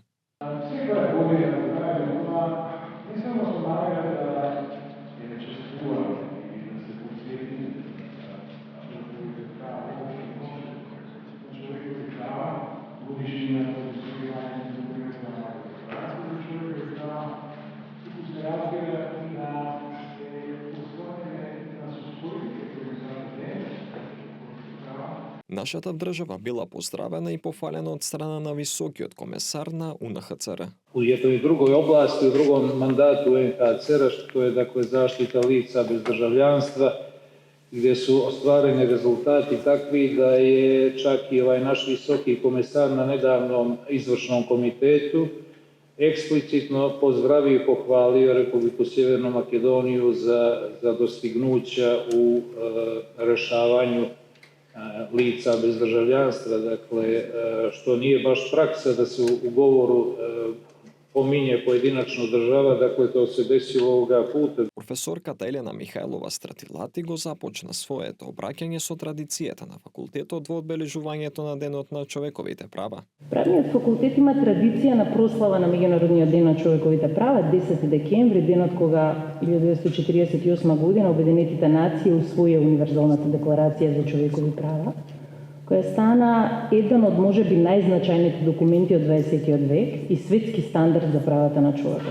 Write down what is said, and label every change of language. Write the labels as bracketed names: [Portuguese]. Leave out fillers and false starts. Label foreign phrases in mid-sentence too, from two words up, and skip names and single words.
[Macedonian] Секоја година да кажем тоа, не само со намера да ја чествуваме и да се подсетиме на човековите права, на човековите права, годишнината за установување на Универзална декларација за човековите права, туку се разбира и на освртање на состојбите кои се ден права. Нашата држава била поздравена и пофалена од страна на високиот комесар на УНХЦР. [Serbian] U jednoj drugoj oblasti, u drugom mandatu UNHCR-a, što je dakle zaštita lica bez državljanstva, gdje su ostvareni rezultati takvi da je čak i ovaj naš visoki komesar na nedavnom izvršnom komitetu eksplicitno pozdravio i pohvalio Republiku Sjevernu Makedoniju za dostignuća u rešavanju lica bez državljanstva, dakle, što nije baš praksa da se u govoru pominje pojedinačno država, dakle to se desilo ovoga puta. [Macedonian] Професорката Елена Михајлова Стратилати го започна своето обраќање со традицијата на факултетот во одбележувањето на Денот на човековите права. Правниот факултет има традиција на прослава на Меѓународниот ден на човековите права, 10 декември, денот кога 1948 година Обединетите нации усвоија Универзалната декларација за човекови права, која стана еден од можеби најзначајните документи од 20 век и светски стандард за правата на човекот.